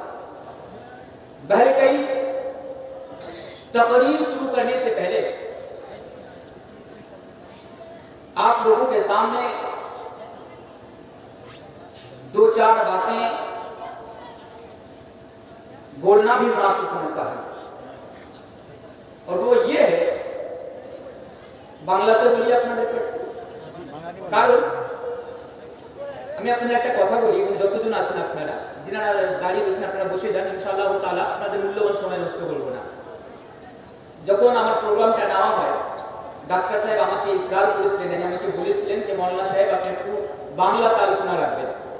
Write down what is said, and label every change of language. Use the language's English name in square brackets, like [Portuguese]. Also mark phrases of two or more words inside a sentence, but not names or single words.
[Urdu] بہرکیف تقریر شروع کرنے سے پہلے آپ لوگوں کے سامنے دو چار باتیں بولنا بھی مناسب سمجھتا ہے، اور وہ یہ ہے [Bangla] বাংলাতে বলি আপনাদেরকে কারণ আমি আপনাদের একটা কথা বলি, এখানে যতজন আছেন আপনারা, যিনারা দাঁড়িয়ে রয়েছেন আপনারা বসে যান, [Arabic] إن شاء الله تعالى [Bangla] আপনাদের মূল্যবান সময় নষ্ট করবো না। যখন আমার প্রোগ্রামটা নেওয়া হয়, ডাক্তার সাহেব আমাকে ইসরার করেছিলেন, আমাকে বলেছিলেন যে মৌলানা সাহেব আপনি একটু বাংলাতে আলোচনা রাখবেন।